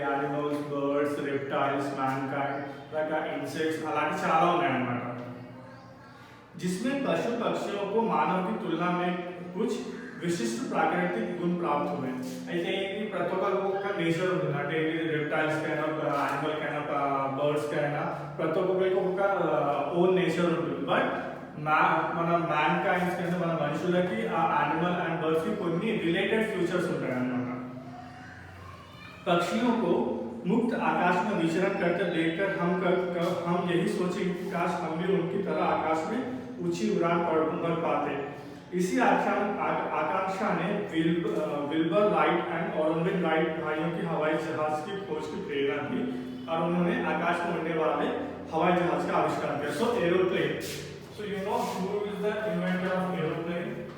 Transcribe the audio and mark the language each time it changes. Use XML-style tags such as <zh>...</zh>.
<te>Animals, birds, reptiles, man kind, రకాల insects అలాంటి చాలా ఉన్నాయి అన్నమాట.</te> <hi>जिसमें पशु पक्षियों को मानव की तुलना में कुछ विशिष्ट प्राकृतिक गुण प्राप्त हुए.</hi> <te>అయితే ఈ ప్రతి ఒక్కరికి ఒక నేచర్ ఉంటుంది. అంటే రెప్టైల్స్ కైనా యానిమల్ కైనా బర్డ్స్ కైనా ప్రతి ఒక్కరికి ఒక ఓన్ నేచర్ ఉంటుంది. బట్ మన మ్యాన్ కైండ్స్ కింద మన మనుషులకి ఆ యానిమల్ అండ్ బర్డ్స్ కి కొన్ని రిలేటెడ్ ఫ్యూచర్స్ ఉంటాయి అన్నమాట.</te> <hi>पक्षियों को मुक्त आकाश में विचरण करते देखकर हम यही सोचे कि काश हम भी उनकी तरह आकाश में ऊंची उड़ान भर पाते. इसी आकांक्षा ने Wilbur right and orange right भाइयों की हवाई जहाज की खोज की प्रेरणा दी और उन्होंने आकाश में उड़ने वाले हवाई जहाज का आविष्कार किया.</hi> <en>So aeroplane. So you know who is the inventor of aeroplane?</en>